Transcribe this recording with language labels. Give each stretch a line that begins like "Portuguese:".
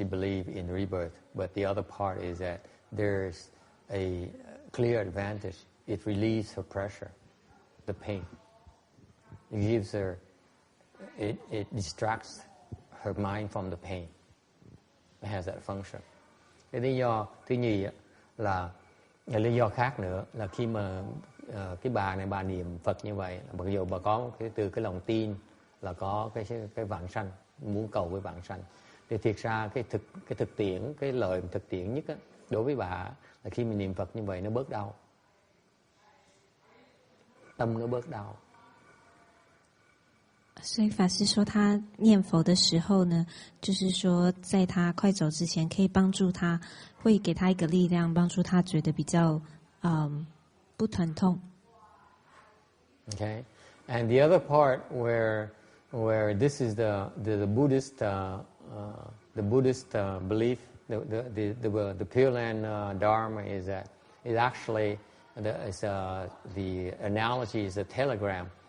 English: She believed in rebirth, but the other part is that there's a clear advantage. It relieves her pressure, the pain. It gives her. It distracts her mind from the pain. It has that function.
Vietnamese: Cái lý do thứ nhì là lý do khác nữa là khi mà cái bà này bà niệm Phật như vậy, mặc dù bà có từ cái lòng tin là có cái vãng sanh, muốn cầu với vãng sanh, thì thiệt ra cái thực tiễn, cái lời thực tiễn nhất á, đối với bà là khi mình niệm Phật như vậy nó bớt đau, tâm nó bớt đau.
Chinese: 所以法师说，他念佛的时候呢，就是说，在他快走之前，可以帮助他，会给他一个力量，帮助他觉得比较不疼痛。
English: Okay, and the other part where this is the Buddhist belief, the Pureland Dharma is that it actually the analogy is a telegram.